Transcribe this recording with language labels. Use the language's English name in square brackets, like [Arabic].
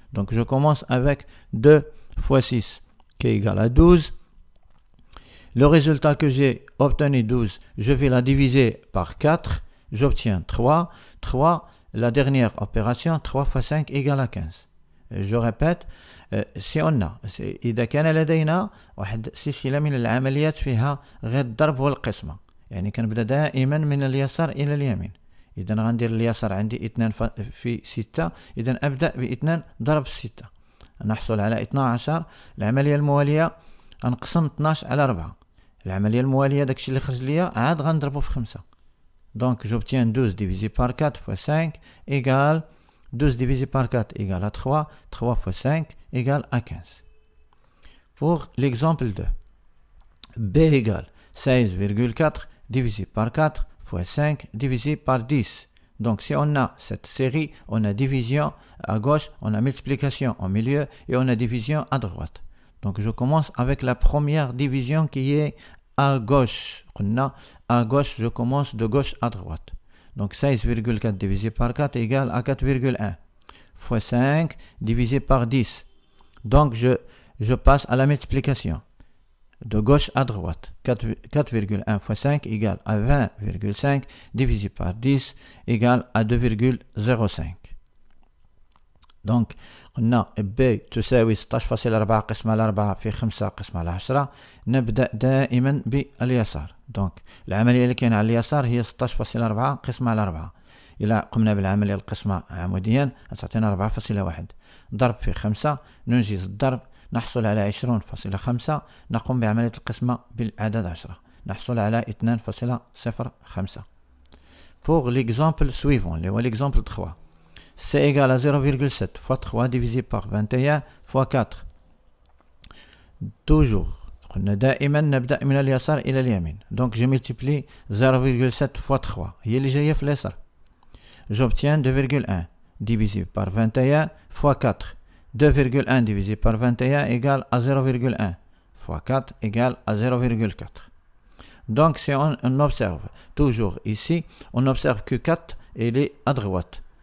[French] Donc, je commence avec 2 fois 6, qui est égal à 12. Le résultat que j'ai obtenu, 12, je vais la diviser par 4. J'obtiens 3. 3, la dernière opération, 3 fois 5 égale à 15. Je répète, si on a [Arabic] إذا كان لدينا واحد سلسلة من العمليات فيها غير الضرب والقسمة، يعني كنبدأ دائما من اليسار إلى اليمين. إذا غندير اليسار عندي 2 في 6، إذا أبدأ ب 2 ضرب 6 نحصل على 12. العملية الموالية غنقسم 12 على 4. العملية الموالية داكشي اللي خرج ليا عاد غنضربو في 5. [French] Donc j'obtiens 12 divisé par 4 fois 5 égale 12 divisé par 4 égale à 3. 3 fois 5 égale à 15. Pour l'exemple 2, B égale 16,4 divisé par 4 fois 5 divisé par 10. Donc si on a cette série, on a division à gauche, on a multiplication au milieu et on a division à droite. Donc je commence avec la première division qui est à gauche. À gauche, je commence de gauche à droite. Donc 16,4 divisé par 4 égale à 4,1 fois 5 divisé par 10. Donc je passe à la multiplication de gauche à droite. 4,1 fois 5 égale à 20,5 divisé par 10 égale à 2,05. [Arabic] Donc قلنا B تساوي 16.4 قسمة على 4 في 5 قسمة على 10. نبدأ دائما باليسار. دونك العملية اللي كاينة على اليسار هي 16.4 قسمة على 4. إلا قمنا بالعملية القسمة عموديا تعطينا 4.1. ضرب في 5 ننجز الضرب نحصل على 20.5. نقوم بعملية القسمة بالعدد 10 نحصل على 2.05. [French] Pour l'exemple suivant, l'exemple 3. C'est égal à 0,7 fois 3 divisé par 21 fois 4. Toujours. [Arabic] قلنا دائما نبدأ من اليسار إلى اليمين. [French] Donc je multiplie 0,7 fois 3. [Arabic] هي اللي جاية في اليسار. [French] J'obtiens 2,1 divisé par 21 fois 4. 2,1 divisé par 21 égale à 0,1 fois 4 égale à 0,4. Donc si on observe toujours ici, on observe que 4 elle est à droite.